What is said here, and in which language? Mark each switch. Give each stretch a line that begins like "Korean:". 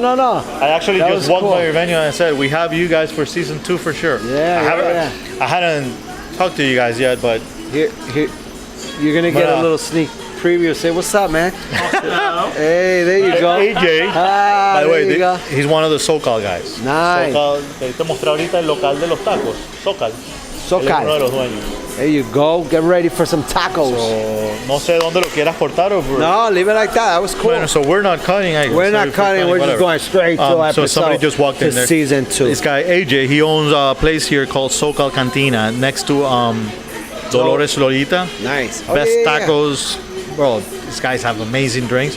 English: I actually just walked by your venue and I said, we have you guys for season 2 for sure. I hadn't talked to you guys yet, but here you're gonna get a little sneak preview. Say what's up, man. Hey, there you go. AJ. By the way, he's one of the SoCal guys. Nice.
Spanish: SoCal, te mostré ahorita el local de los tacos.
English: SoCal. SoCal.
Spanish: Uno de los dueños.
English: There you go. Get ready for some tacos. So,
Spanish: no sé dónde lo quieras cortar
English: or. No, leave it like that. That was cool.
Spanish: Bueno,
English: so we're not cutting. We're not cutting. We're just going straight to episode. So somebody just walked in there. Season 2. This guy AJ, he owns a place here called SoCal Cantina next to Dolores Lolita. Nice. Best tacos. Bro, these guys have amazing drinks.